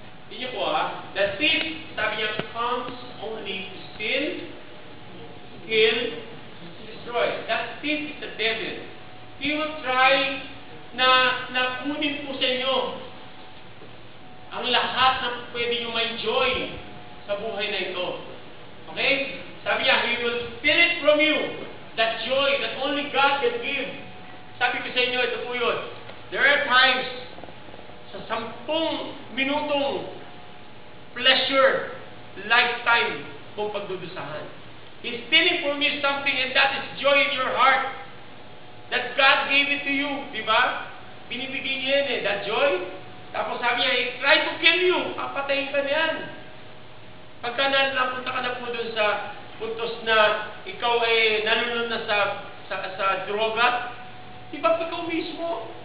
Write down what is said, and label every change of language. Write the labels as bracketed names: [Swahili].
[Filipino] Hindi niyo po [English] the thief, [Filipino] sabi niya, [English] comes only to steal, kill, destroy. That thief is the devil. He will try [Filipino] na kunin po sa inyo ang lahat na pwede nyo may joy sa buhay na ito. [English] Okay? [Filipino] Sabi niya, [English] He will steal it from you. That joy that only God can give. [Filipino] Sabi ko sa inyo, ito po yun. [English] There are times [Filipino] sa 10 minutong pleasure, lifetime kung pagdudusahan. [English] He's stealing from you something and that is joy in your heart. That God gave it to you. Diba? [Filipino] Binibigyan niya yan [English] that joy. [Filipino] Tapos sabi niya, [English] he tried to kill you. [Filipino] Papatayin ka na yan. Pagka napunta ka na po dun sa puntos na ikaw ay nalulun na sa droga, di ba ikaw mismo?